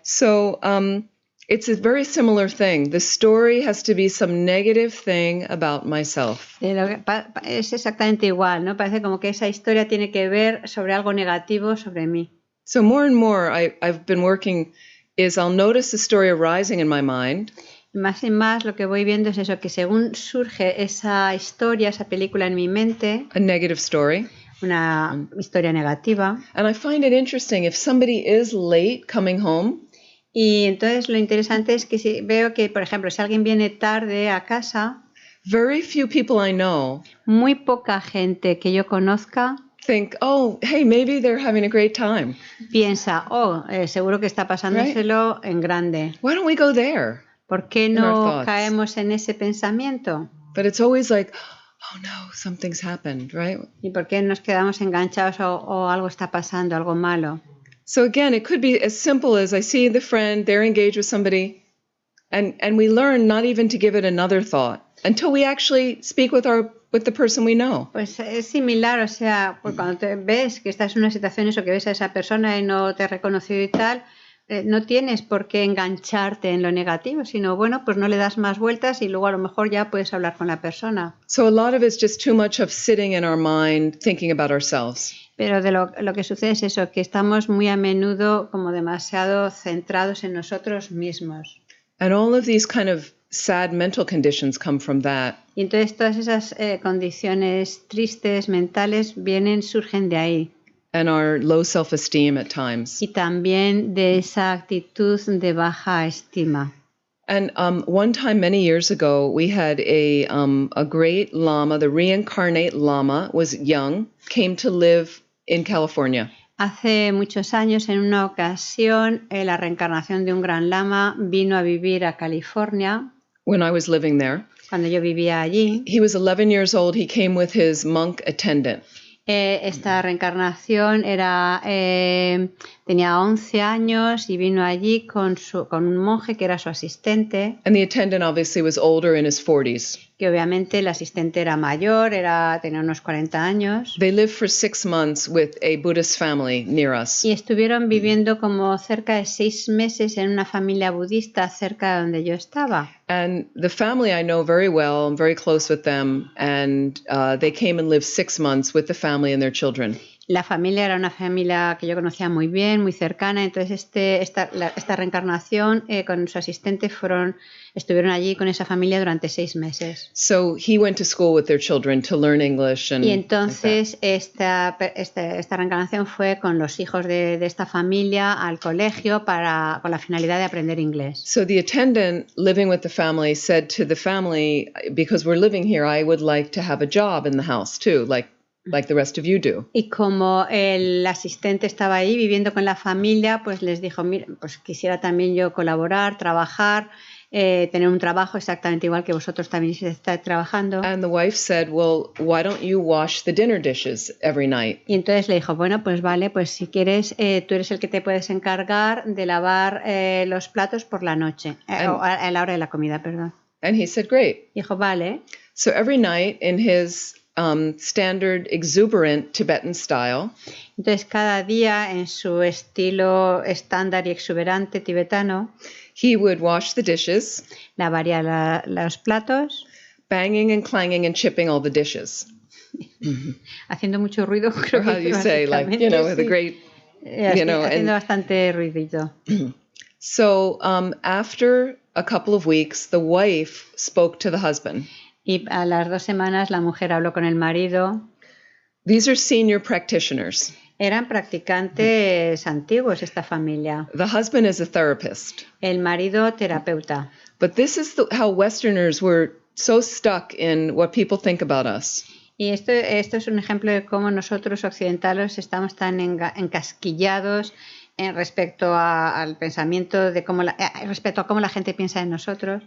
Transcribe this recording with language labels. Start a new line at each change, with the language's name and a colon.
English: So it's a very similar thing. The story has to be some negative thing about myself.
Spanish: Es exactamente igual, ¿no? Parece como que esa historia tiene que ver sobre algo negativo sobre mí.
English: So more and more I've been working is I'll notice the story arising in my mind.
Spanish: Y más lo que voy viendo es eso, que según surge esa historia, esa película en mi mente,
English: A negative story.
Spanish: una historia negativa,
English: And I find it interesting if somebody is late coming home.
Spanish: y entonces lo interesante es que si veo que, por ejemplo, si alguien viene tarde a casa,
English: Very few people I know
Spanish: muy poca gente que yo conozca
English: think, oh, hey, maybe they're having a great time.
Spanish: piensa, seguro que está pasándoselo en grande.
English: Why don't we go there?
Spanish: ¿Por qué
English: In our
Spanish: no
English: thoughts.
Spanish: caemos en ese pensamiento?
English: But it's always like, oh no, something's happened, right?
Spanish: ¿Y por qué nos quedamos enganchados o algo está pasando, algo malo?
English: So again, it could be as simple as I see the friend, they're engaged with somebody, and we learn not even to give it another thought until we actually speak with the person we know.
Spanish: Pues es similar, o sea, pues cuando te ves que estás en una situación, eso que ves a esa persona y no te ha reconocido y tal, no tienes por qué engancharte en lo negativo, sino bueno, pues no le das más vueltas y luego a lo mejor ya puedes hablar con la persona.
English: So a lot of it's just too much of sitting in our mind thinking about ourselves.
Spanish: Pero de lo que sucede es eso, que estamos muy a menudo como demasiado centrados en nosotros mismos.
English: And all of these kind of sad mental conditions come from that.
Spanish: Y entonces todas esas condiciones tristes mentales surgen de ahí.
English: And our low self-esteem at times.
Spanish: Y también de esa actitud de baja estima.
English: And one time, many years ago, we had a great Lama, the reincarnate Lama, was young, came to live in California.
Spanish: Hace muchos años, en una ocasión, la reencarnación de un gran lama vino a vivir a California.
English: When I was living there.
Spanish: Cuando yo vivía allí.
English: He was 11 years old. He came with his monk attendant.
Spanish: Esta reencarnación tenía 11 años y vino allí con un monje que era su asistente.
English: And the attendant obviously was older, in his 40s.
Spanish: Que obviamente el asistente era mayor, tenía unos 40 años.
English: They lived for 6 months with a Buddhist family near us.
Spanish: Y estuvieron viviendo como cerca de 6 meses en una familia budista cerca de donde yo estaba.
English: And the family I know very well. I'm very close with them. And they came and lived 6 months with the family and their children.
Spanish: La familia era una familia que yo conocía muy bien, muy cercana. Entonces esta reencarnación con su asistente estuvieron allí con esa familia durante 6 meses.
English: So he went to school with their children to learn English.
Spanish: Y entonces esta reencarnación fue con los hijos de esta familia al colegio con la finalidad de aprender inglés.
English: So the attendant living with the family said to the family, because we're living here, I would like to have a job in the house too, like the rest of you do.
Spanish: Y como el asistente estaba ahí viviendo con la familia, pues les dijo, mira, pues quisiera también yo colaborar, trabajar, tener un trabajo exactamente igual que vosotros también estáis trabajando.
English: And the wife said, well, why don't you wash the dinner dishes every night?
Spanish: Y entonces le dijo, bueno, pues vale, pues si quieres, tú eres el que te puedes encargar de lavar los platos por la noche, a la hora de la comida, perdón.
English: And he said, great.
Spanish: Dijo, vale.
English: So every night in his standard exuberant Tibetan style,
Spanish: entonces cada día en su estilo estándar y exuberante tibetano,
English: he would wash the dishes,
Spanish: lavaría los platos,
English: banging and clanging and chipping all the dishes.
Spanish: Haciendo mucho ruido, creo
English: or how
Spanish: que
English: you say, like, with a great,
Spanish: haciendo bastante ruidito.
English: So after a couple of weeks, the wife spoke to the husband.
Spanish: Y a las 2 semanas la mujer habló con el marido.
English: These are senior practitioners.
Spanish: Eran practicantes antiguos esta familia.
English: The husband is a therapist.
Spanish: El marido terapeuta.
English: But this is how Westerners were so stuck in what people think about us.
Spanish: Y esto es un ejemplo de cómo nosotros occidentales estamos tan encasquillados respecto al pensamiento de respecto a cómo la gente piensa en nosotros.